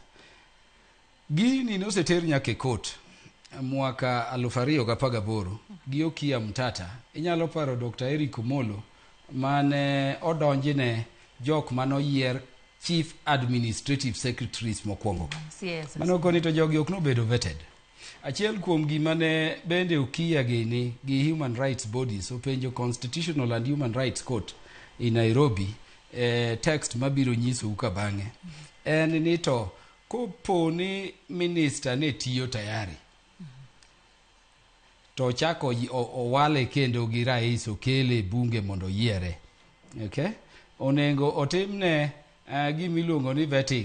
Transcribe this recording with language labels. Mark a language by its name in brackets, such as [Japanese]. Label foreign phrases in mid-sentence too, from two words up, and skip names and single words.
[Luo (Kenya and Tanzania)] Gini noseter nyaka e court mwaka 2018 gi Okiya Mtata. Inyalo paro Dr. Eric Omolo mane odonjine jok manoyier Chief Administrative Secretaries mokwongo. [English] Yes. [Luo (Kenya and Tanzania)] Mano koni to jogi ok nobedo vetted. Achiel kuom gima ne bende Okiya gini gi Human Rights Bodies openjo Constitutional and Human Rights Court in Nairobi text mabiro nyiso uka bang'e. En ni to kopo ni minister ne tiyo tayari to chako owale kendo gi rais okele bunge mondo yiere. [English] Okay? [Luo (Kenya and Tanzania)] Onengo otimne gimiluongo ni vetting.